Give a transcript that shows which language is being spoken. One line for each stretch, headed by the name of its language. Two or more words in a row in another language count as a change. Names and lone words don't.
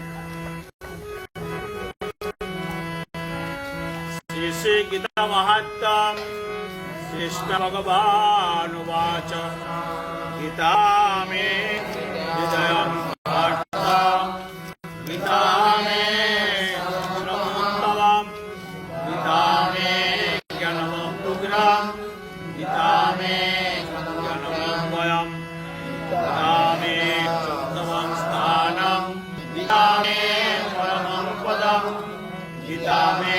Sanskrit: শ্রী শ্রী গীতা মাহাত্ম্যম। কৃষ্ণ ভগবান উবাচ গীতা মে হৃদয়ং পার্থ গীতা মে ব্রহ্মোত্তমম গীতা মে জ্ঞানমগ্রহম গীতা মে জ্ঞানমগ্রহম গীতা মে চোত্তমং স্থানম গীতা মে পরমং পদম গীতা মে